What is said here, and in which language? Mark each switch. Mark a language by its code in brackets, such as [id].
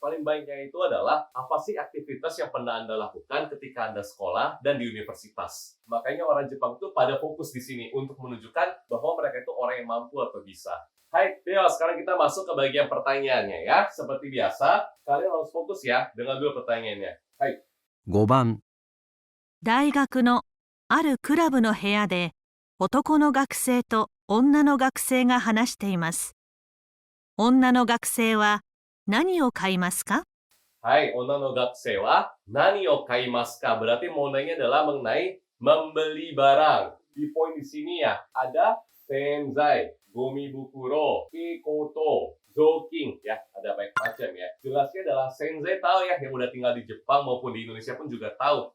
[id] Paling banyaknya itu adalah apa sih aktivitas yang pernah Anda lakukan ketika Anda sekolah dan di universitas. Makanya orang Jepang tuh pada fokus di sini untuk menunjukkan bahwa mereka itu orang yang mampu atau bisa. Hai, Theo, sekarang kita masuk ke bagian pertanyaannya ya. Seperti biasa, kalian harus fokus ya dengan dua pertanyaannya. Hai. [ja] 5番、大学のあるクラブの部屋で男の学生と女の学生が話しています。女の学生は何を買いますか？ Hai, onna no gakusei wa nani o kaimasu ka? [id] Berarti modalnya adalah mengenai membeli barang. Di poin di sini ya, ada senzai, gomibukuro, kikoto, zoking ya, ada banyak macam ya. Jelasnya adalah senzai tahu ya, yang udah tinggal di Jepang maupun di Indonesia pun juga tahu.